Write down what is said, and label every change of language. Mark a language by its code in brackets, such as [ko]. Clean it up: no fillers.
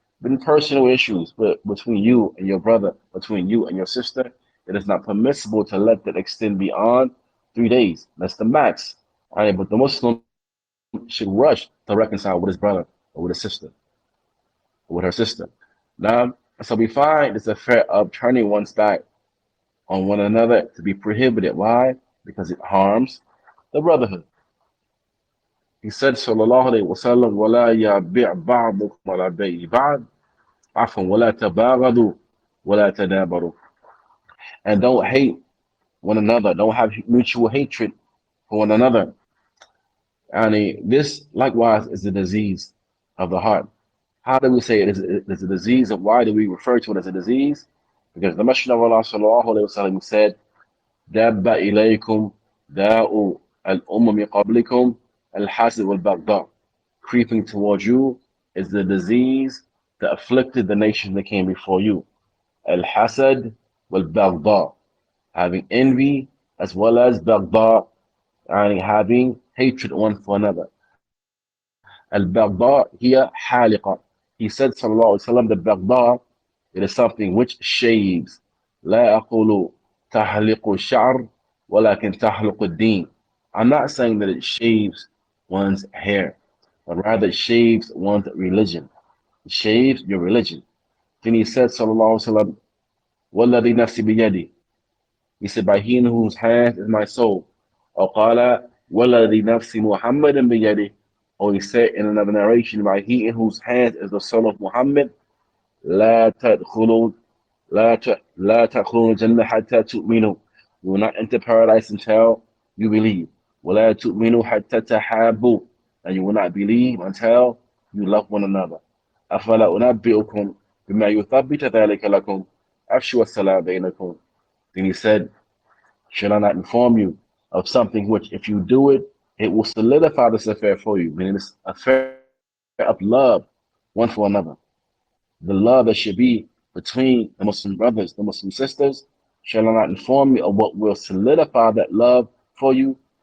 [en] But in personal issues between you and your brother, between you and your sister, it is not permissible to let that extend beyond 3 days. That's the max. All right, but the Muslim should rush to reconcile with his brother or with his sister or with her sister. Now, so we find this affair of turning one's back on one another to be prohibited. Why? Because it harms the brotherhood. He said, sallallahu alayhi wa sallam, [ar] وَلَا يَبِعْ بَعْضُكُمْ عَلَى بَيْعِ بَعْضٍ عَفْوًا وَلَا تَبَاغَضُوا وَلَا تَدَابَرُوا. [en] And don't hate one another. Don't have mutual hatred for one another. And this likewise is a disease of the heart. How do we say it is a disease? Of why do we refer to it as a disease? Because the Messenger of Allah sallallahu alayhi wa sallam said, [ar] دَبَّ إِلَيْكُمْ دَاءُ الْأُمَّمِ قَبْلِكُمْ الْحَسَدُ وَالْبَغْضَاءُ. [en] Creeping towards you is the disease that afflicted the nation that came before you. Al-Hasad wal-Baghdha, having envy as well as Baghdha, and having hatred one for another. Al-Baghdha here haliqa. He said, sallallahu alayhi wa sallam, the Baghdha, it is something which shaves. [ar] لا أقول تحلق الشعر ولكن تحلق الدين. [en] I'm not saying that it shaves one's hair, but rather it shaves one's religion. It shaves your religion. Then he said, sallallahu alayhi wa sallam, [ar] وَالَّذِي نَفْسِ بِيَدِهِ. [en] He said, by he in whose hands is my soul. [ar] Or قال وَالَّذِي نَفْسِ مُحَمَّدٍ بِيَدِهِ. [en] Or he said in another narration, by he in whose hands is the soul of Muhammad, [ar] لا تدخلوا الجنة حتى تؤمنوا. [en] You will not enter paradise until you believe. [ar] ولا تؤمنوا حتى تحابوا. [en] And you will not believe until you love one another. [ar] أفلا أنبئكم بما يثبت ذلك لكم أفشوا السلام بينكم. [en] Then he said, shall I not inform you of something which, if you do it, it will solidify this affair for you. Meaning this affair of love one for another. The love that should be between the Muslim brothers, the Muslim sisters. Shall I not inform you of what will solidify that love for you?